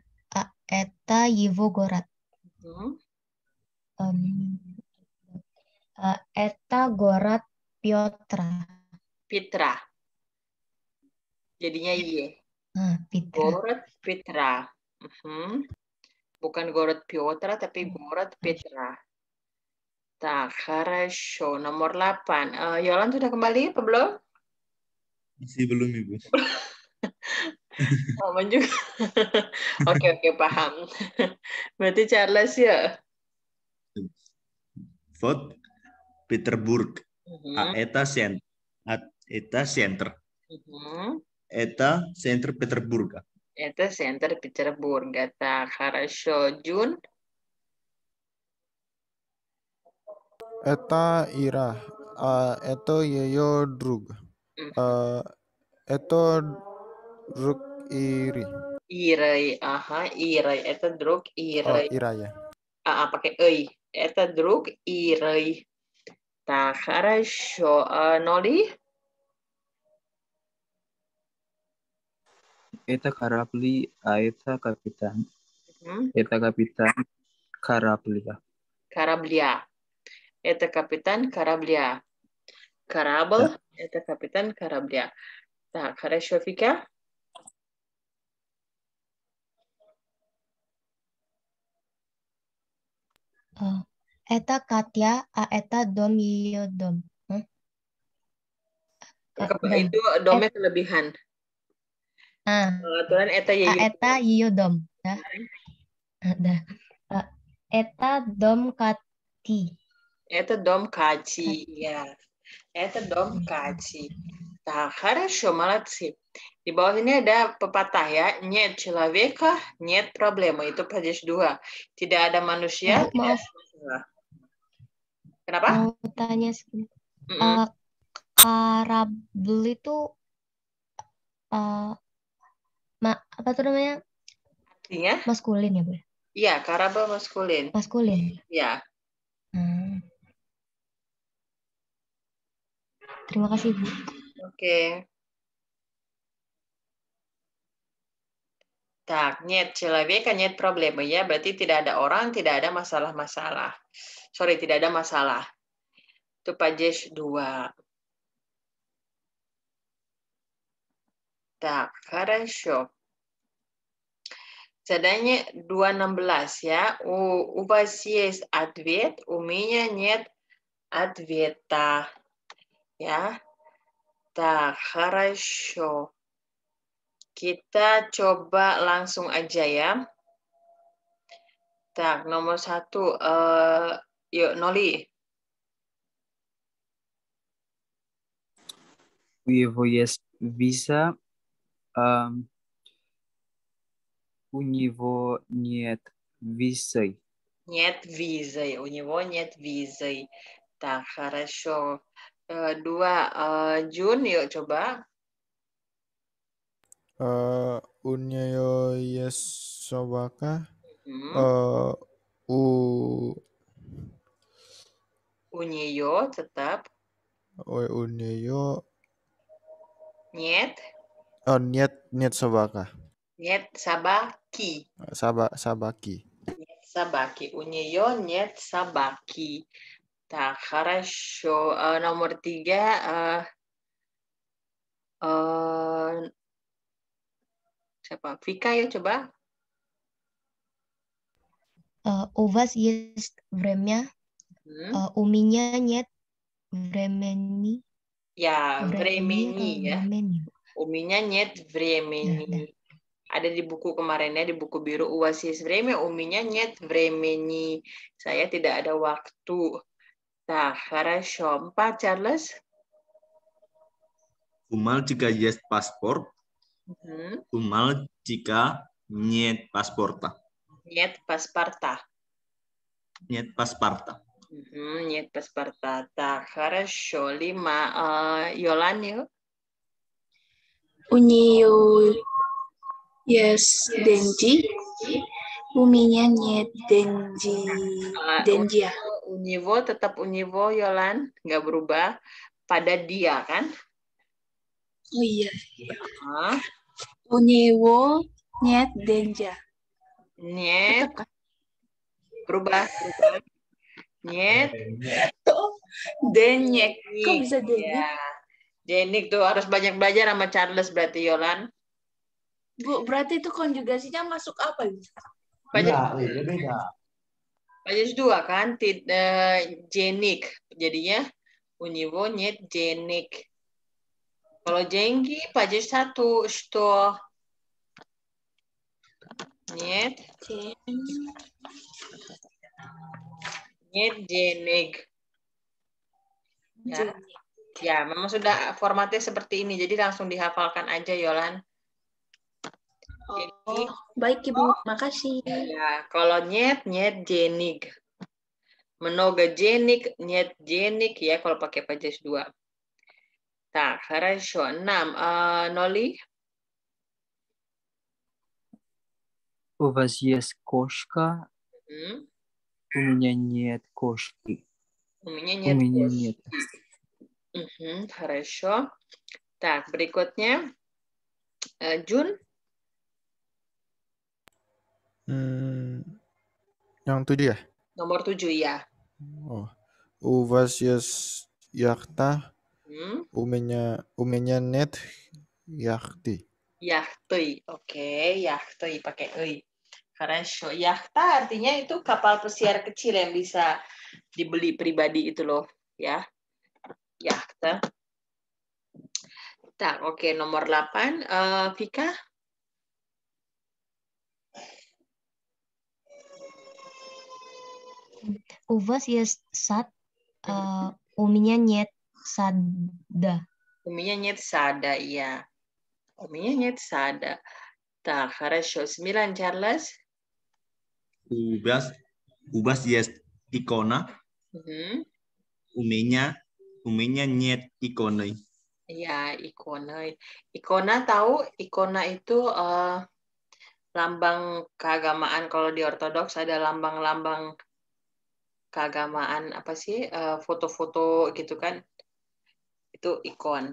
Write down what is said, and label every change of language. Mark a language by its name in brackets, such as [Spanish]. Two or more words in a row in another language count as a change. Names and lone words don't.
[Russian] Это его город. Это город Петра. [Indonesian] Petra. Jadinya Y. Petra. [Russian] Город Petra. Bukan город Петра, tapi город Petra. Так, хорошо. [Indonesian] Nomor 8. Yolan sudah kembali apa belum? Masih belum, Ibu. Sama juga. Oke, paham. Berarti Charles ya. [Russian] Вот Петербург. Mhm, Это центр. mhm. Это центр Петербург. Это центр Петербурга. Так, хорошо. Джун? Это Ира. Это ее друг. Мгм. Это друг Iri. Ирой. Ага, Ирой. Это друг Oh, Ирой. [Indonesian] Ira ya. [Russian] Pakai эй. Это друг Ирой. Так, хорошо. Ноли? Это корабли, а это капитан. Мгм. Это капитан корабля. Корабля. Это капитан корабля. Корабль. Это капитан корабля. Так, хорошо, Фика? Это Katya, это дом ее дом. Дом. [Indonesian] Itu domnya kelebihan. Aturan eta [Russian] Это ее дом. Dah. Dah. Это дом Kati. Это дом Кати. Ya. Это дом Кати. Nah, хорошо, молодцы. [Indonesian] Di bawah ini ada pepatah ya. [Russian] Нет человека, нет проблемы. [Indonesian] Itu падеж 2. Tidak ada manusia, tidak Maaf, ada masalah. Kenapa? mau tanya sedikit. Mm-mm. Karabel itu apa tuh namanya? Artinya? Maskulin ya, Bu? Iya, karabel maskulin. Maskulin. Ya. Terima kasih, Bu. Oke. Tak, [Russian] нет человека, нет проблемы ya. [Indonesian] Berarti tidak ada orang, tidak ada masalah-masalah. Sorry, tidak ada masalah. [Russian] Itu падеж 2. Так, хорошо. Задание 2.16 ya. У вас есть ответ, у меня нет ответа. Ya. Так, хорошо. [Indonesian] Kita coba langsung aja ya. Tak, nomor 1. Yuk, Noli. [Russian] У него есть виза, у него нет визы. Нет визы. У него нет визы. Так, хорошо. 2. [Indonesian] Jun, yuk coba. [Russian] У нее есть собака. Hmm. У У нее tetap. у нее Нет. нет собака. Нет собаки. Собаки. Нет собаки. У нее нет собаки. Так, хорошо. [Indonesian] Nomor 3. Siapa? Vika ya coba. [Russian] У вас есть время? У меня нет времени. Ya, времени ya. Времени. Uminya нет времени. [Indonesian] Ada di buku kemarinnya, di buku biru. [Russian] У вас есть время? Uminya нет времени. [Indonesian] Saya tidak ada waktu. [Russian] Так, хорошо. 4, Charles. У мальчика есть паспорт. У мальчика нет паспорта. Нет паспорта. Нет паспорта. Нет паспорта. Так, хорошо. [Indonesian] 5. Yolan yuk. [Russian] У нее есть деньги. У меня нет деньги. Деньги. У него tetap у него, [Indonesian] Yolan. Nggak berubah. Pada dia, kan? Oh iya. [Russian] У него нет деньги. Нет. [Indonesian] Berubah. [Russian] Нет. Denyek. [Indonesian] Kok bisa denyek? Ya. Denyek tuh harus banyak belajar sama Charles berarti, Yolan. Bu, berarti itu konjugasinya masuk apa? Iya, beda. Падеж 2 kan? Jenik. [Russian] Jadinya у него нет денег. [Indonesian] Kalau jenggi, [Russian] падеж 1. Что? Нет. Jen. Нет денег. [Indonesian] Ya. Jen. Ya, memang sudah formatnya seperti ini. Jadi langsung dihafalkan aja, Yolan. Jadi, Baik Ibu, makasih. ya, kalau [Russian] нет денег. Много денег, нет денег, [Indonesian] ya, kalau pakai pajas 2. [Russian] Так, хорошо. 6. Ноли? У вас есть кошка? Hmm. У меня нет кошки. У меня У нет меня кошки. нет. Хорошо. Так, [Indonesian] berikutnya. Jun? Yang 7 ya? Nomor 7, ya. [Russian] Oh. У вас есть яхта? Hmm. У меня нет яхты. [Indonesian] Yahtui. Oke, yahtui pakai ei. [Russian] Хорошо. [Indonesian] Yahta artinya itu kapal pesiar kecil yang bisa dibeli pribadi itu loh, ya. Yahta. Tak, oke, nomor 8. Vika? [Russian] У вас есть сад? У меня нет сада. У меня нет сада, iya. У меня нет сада. Так, хорошо. 9, Charles? У вас есть икона? Mhm. У меня нет иконы. [Indonesian] Iya, ikona. Ikona tahu, ikona itu lambang keagamaan. Kalau di Ortodoks ada lambang-lambang keagamaan, apa sih, foto-foto gitu kan. Itu ikon.